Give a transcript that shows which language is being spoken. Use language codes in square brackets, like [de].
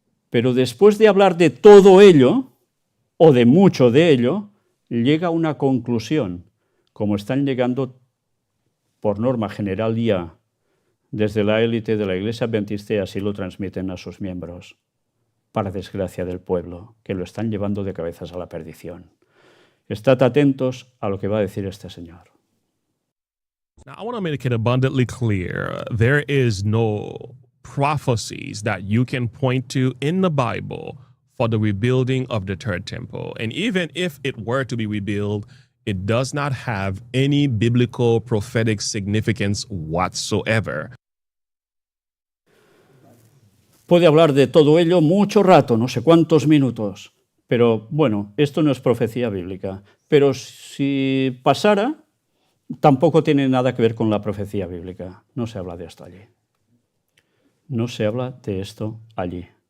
[es] Pero después de hablar de todo ello, o de mucho de ello, llega a una conclusión, como están llegando por norma general ya desde la élite de la Iglesia Adventista, y así lo transmiten a sus miembros, para desgracia del pueblo, que lo están llevando de cabezas a la perdición. Estad atentos a lo que va a decir este señor. [en] Now, I want to make it abundantly clear, there is no prophecies that you can point to in the Bible for the rebuilding of the third temple. And even if it were to be rebuilt, it does not have any biblical prophetic significance whatsoever. [es] Puede hablar de todo ello mucho rato, no sé cuántos minutos, pero bueno, esto no es profecía bíblica. Pero si pasara, tampoco tiene nada que ver con la profecía bíblica. No se habla de esto allí. No se habla de esto allí.